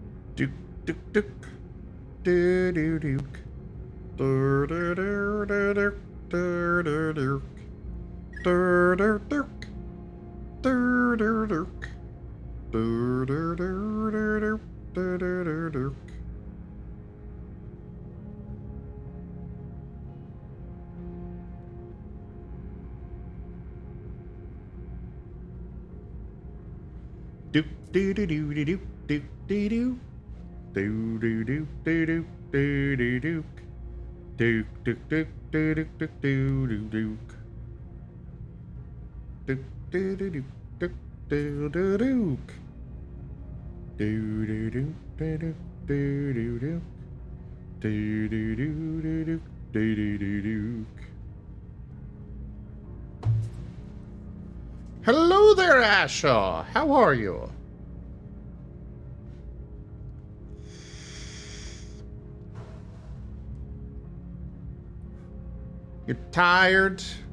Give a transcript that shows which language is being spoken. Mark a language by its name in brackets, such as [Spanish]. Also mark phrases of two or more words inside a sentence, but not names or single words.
[English] Duke, duke, duke. Do do duke. Do do do do do do do duke. Do do duke. Do do duke. Do do do do do do do do duke. Doop doo doo doo doo doo doo doo doo doo doo doo doo doo doo doo dook dook dook doo dook dook doo doo dook dook doo doo dook dook doo doo dook doo doo doo doo doo doo doo doo doo doo doo doo doo doo doo doo dook. Hello there, Asha. How are you? You're tired?